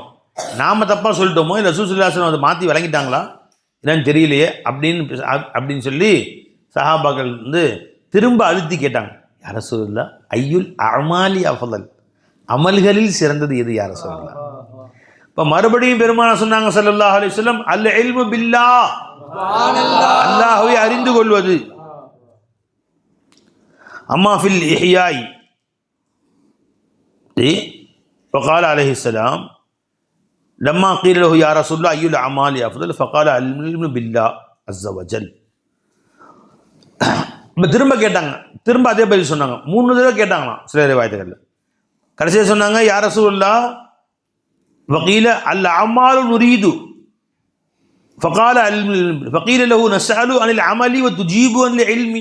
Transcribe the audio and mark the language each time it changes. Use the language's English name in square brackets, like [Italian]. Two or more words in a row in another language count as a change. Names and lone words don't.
[Tamil] நாம் தப்பாக சொல்லிட்டோமோ, இல்லை ரசூல் [Arabic] صلى الله عليه وسلم [Tamil] அதை மாற்றி வழங்கிட்டாங்களா என்னன்னு தெரியலையே அப்படின்னு சொல்லி சஹாபாக்கள் திரும்ப அழுத்தி கேட்டாங்க, [Arabic] يا رسول الله أي الأعمال أفضل, [Tamil] அமல்களில் சிறந்தது எது [Arabic] يا رسول الله? [Tamil] இப்போ மறுபடியும் பெருமானா சொன்னாங்க [Arabic] صلى الله عليه وسلم, العلم بالله, [Tamil] அல்லாஹ்வை அறிந்து கொள்வது. [Arabic] أما في الإحياء فقال عليه السلام لما قيل له يا رسول الله أي الأعمال أفضل فقال العلم بالله عز وجل. [Tamil] திரும்ப கேட்டாங்க, திரும்ப அதே பதில் சொன்னாங்க. 3 தடவை கேட்டாங்களாம் சில ரிவாயத்துகளில். கடைசியாக சொன்னாங்க, [Arabic] يا رسول الله وقيل الأعمال نريد فقال فقيل له نسأل عن العمل وتجيب عن العلم.